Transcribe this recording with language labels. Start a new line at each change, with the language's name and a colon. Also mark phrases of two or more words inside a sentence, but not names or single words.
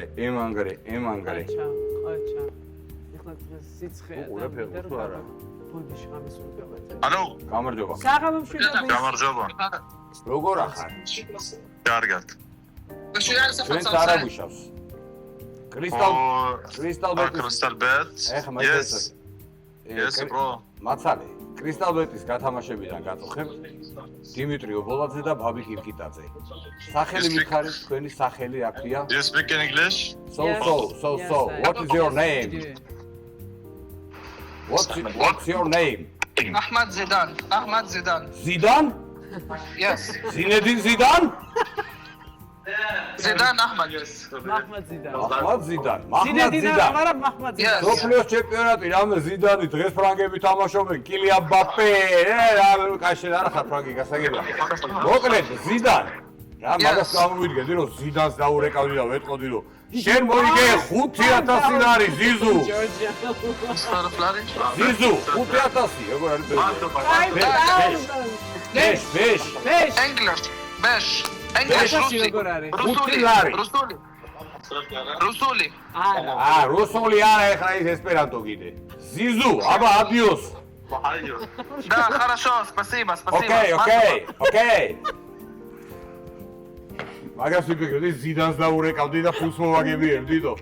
Georgian: აჩა. ეხლა სიცხეა და არა. ბოდიში ამის უგავაძე. ანუ, გამარჯობა. საღამო მშვიდობის. გამარჯობა. როგორ ახარ? კარგად. ჩვენ წარაგვიშავს. Crystal Bet. Crystal Bet. ეხა
English: Yes, bro.
Georgian: მაცალე. კრისტალბეტის გათამაშებიდან გაწუხებ დიმიტრი ობოლაძე და ბაბი კირკიტაძე. სახელი მითხარით, თქვენი სახელი აქია?
English: Do you speak in English? So. What is your name? What's your name? Ahmad Zidan. Zidan? Yes. Zinedine Zidan? Zidan Ahmad.
Georgian: მაჰმად ზიდანი. Ahmad Zidan. Mahmad ზინედინა Zidan. არა მაჰმად
English: Yes.
Georgian: ზიდანი. სოფლიოს ჩემპიონატი რამე ზიდანი დღეს ფრანგები თამაშობენ კილია მბაპე რამე კაშენ არა ხარ ფრანგი გასაგებია მოკლედ ზიდან რა მაგას გამოვიდგენდი რომ ზიდანს დაურეკავდი და ვეტყოდი რომ შენ მოიგე 5000 ლარი ზიზუ Starflari. ზიზუ 5000 როგორ არის აი ბეშ ბეშ
English: English. Besh. English.
Georgian: ბეში Rusi. როგორ არის? Rusuli. არა რუსული არა ეხლა ის ესპერანტო კიდე ზიზუ აბა ადიოს
Russian: Да, хорошо, спасибо.
Georgian: ოკეი მაგას ვიფიქრდი ზიდანს დაურეკავდი და ფულს მოვაგებიერდი თო